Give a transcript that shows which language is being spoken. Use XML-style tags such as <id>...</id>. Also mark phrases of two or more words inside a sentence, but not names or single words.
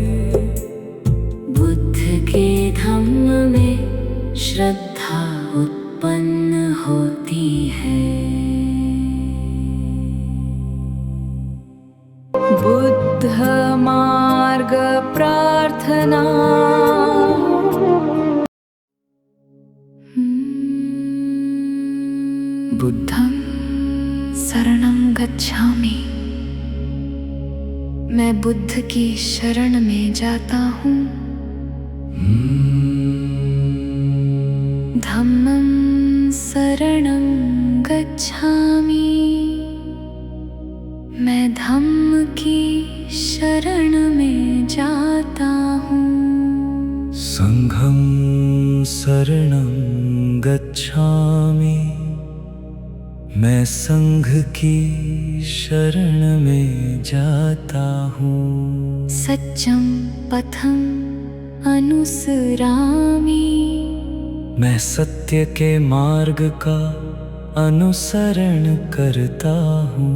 <hi>बुद्ध के धम्म में श्रद्धा उत्पन्न होती है। बुद्ध मार्ग प्रार्थना।</hi> <pi>बुद्धं शरणं गच्छामि।</pi> <hi>मैं बुद्ध की शरण में जाता हूँ।</hi> <pi>धम्मं शरणं गच्छामि।</pi> <hi>मैं धम्म की शरण में जाता हूँ।</hi> <pi>संघं शरणं गच्छामि।</pi> <hi>मैं संघ की शरण में जाता हूँ।</hi> <pi>सच्चं पथं अनुसरामि।</pi> <hi>मैं सत्य के मार्ग का अनुसरण करता हूँ।</hi>